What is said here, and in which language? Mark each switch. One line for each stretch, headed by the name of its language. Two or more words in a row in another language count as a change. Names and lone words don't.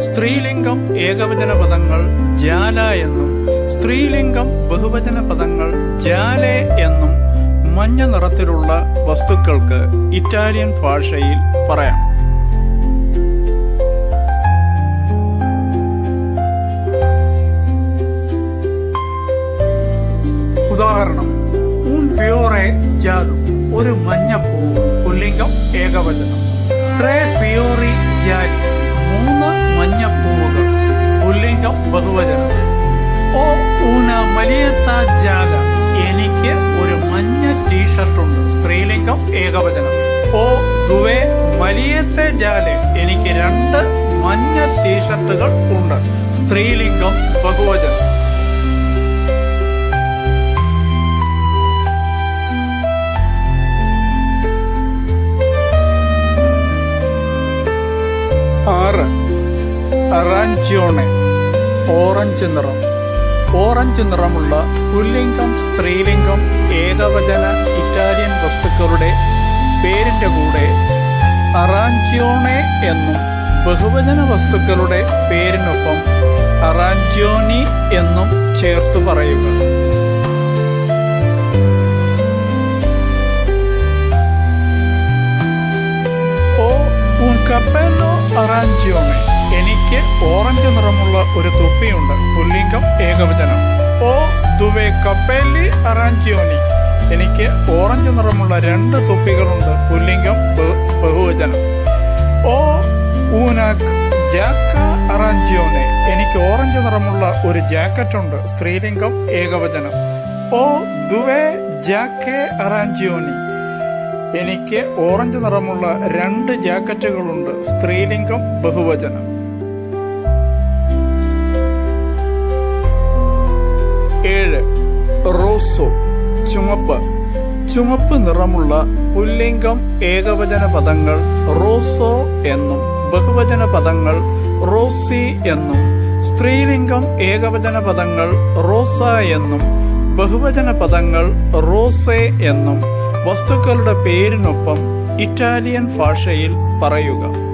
Malayalam: സ്ത്രീലിംഗം ഏകവചന പദങ്ങൾ ജാല എന്നും സ്ത്രീലിംഗം ബഹുവചന പദങ്ങൾ ജാലെ എന്നും മഞ്ഞ നിറത്തിലുള്ള വസ്തുക്കൾക്ക് ഇറ്റാലിയൻ ഭാഷയിൽ പറയാം. ഉദാഹരണം:
Italian: un fiore giallo,
Malayalam: ഒരു മഞ്ഞപ്പൂ, പുല്ലിംഗം ഏകവചനം.
Italian: tre fiori gialli,
Malayalam: 3 മഞ്ഞപ്പൂവുകൾ, പുല്ലിംഗം ബഹുവചനം.
Italian: o una maglietta gialla,
Malayalam: എനിക്ക് ഒരു മഞ്ഞ ടീഷർട്ട് ഉണ്ട്, സ്ത്രീലിംഗം ഏകവചനം.
Italian: o due magliette gialle,
Malayalam: എനിക്ക് 2 മഞ്ഞ ടീഷർട്ടുകൾ ഉണ്ട്, സ്ത്രീലിംഗം ബഹുവചനം. അറാഞ്ചിയോണെ, ഓറഞ്ച് നിറം. ഓറഞ്ച് നിറമുള്ള പുല്ലിംഗം സ്ത്രീലിംഗം ഏകവചന ഇറ്റാലിയൻ വസ്തുക്കളുടെ പേരിന്റെ കൂടെ അറാഞ്ചിയോണെ എന്നും ബഹുവചന വസ്തുക്കളുടെ പേരിനൊപ്പം അറാഞ്ചിയോനി എന്നും ചേർത്ത് പറയുക.
Italian: un cappello arancione,
Malayalam: എനിക്ക് ഓറഞ്ച് നിറമുള്ള ഒരു തൊപ്പിയുണ്ട്, പുല്ലിംഗം ഏകവചനം.
Italian: o due cappelli arancioni,
Malayalam: എനിക്ക് ഓറഞ്ച് നിറമുള്ള 2 തൊപ്പികളുണ്ട്, പുല്ലിംഗം ബഹുവചനം.
Italian: o una giacca arancione,
Malayalam: എനിക്ക് ഓറഞ്ച് നിറമുള്ള ഒരു ജാക്കറ്റ് ഉണ്ട്, സ്ത്രീലിംഗം ഏകവചനം.
Italian: o due giacche arancioni,
Malayalam: എനിക്ക് ഓറഞ്ച് നിറമുള്ള 2 ജാക്കറ്റുകളുണ്ട്, സ്ത്രീലിംഗം ബഹുവചനം. 7 റോസോ, ചുമപ്പ്. ചുമപ്പ് നിറമുള്ള പുല്ലിംഗം ഏകവചന പദങ്ങൾ റോസോ എന്നും ബഹുവചന പദങ്ങൾ റോസി എന്നും സ്ത്രീലിംഗം ഏകവചന പദങ്ങൾ റോസ എന്നും ബഹുവചന പദങ്ങൾ റോസെ എന്നും വസ്തുക്കളുടെ പേരിനൊപ്പം ഇറ്റാലിയൻ ഭാഷയിൽ പറയുക.